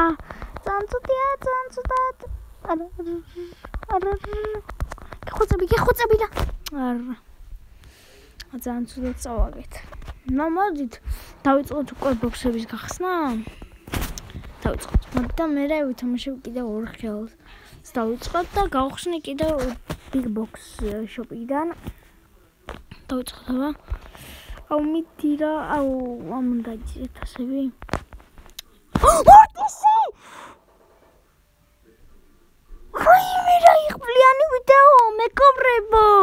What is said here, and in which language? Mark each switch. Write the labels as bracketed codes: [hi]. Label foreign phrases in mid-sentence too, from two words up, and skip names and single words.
[ka] ძალიან ცუდად. გეხოცები და. ძალიან ცუდად წავაგეთ. მოდით დავიწყოთ უკვე ბოქსების გახსნა. დავიწყოთ. და მე ვითამაშებ კიდევ ორ ხელს. დავიწყოთ და გავხსნი კიდევ [en] big box shop-იდან. [ka] დავიწყოთ აბა. მიდი რა, ამ დაიჭირეთ ასები. მორტისი! ხაიმე რა იღბლიანი ვიდეო, მეგობრებო!